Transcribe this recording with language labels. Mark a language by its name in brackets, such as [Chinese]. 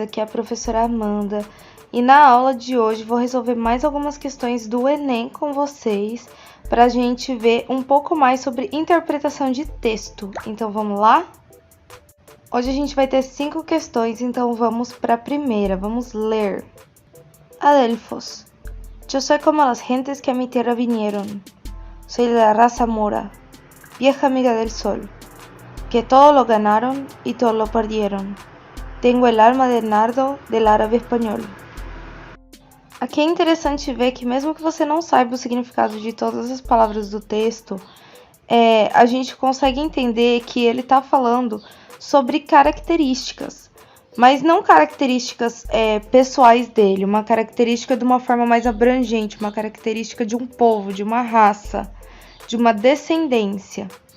[Portuguese] Aqui é a professora Amanda e na aula de hoje vou resolver mais algumas questões do Enem com vocês para a gente ver um pouco mais sobre interpretação de texto. Então vamos lá? Hoje a gente vai ter 5 questões, então vamos para a primeira. Vamos ler. Adelfos. [Spanish] Yo soy como las gentes que a mi tierra vinieron. Soy de la raza mora, vieja amiga del sol, que todo lo ganaron y todo lo perdieron. Tengo el alma de nardo del árabe espanhol. [Portuguese] Aqui é interessante ver que mesmo que você não saiba o significado de todas as palavras do texto, a gente consegue entender que ele está falando sobre características, mas não características pessoais dele, uma característica de uma forma mais abrangente, uma característica de um povo, de uma raça, de uma descendência.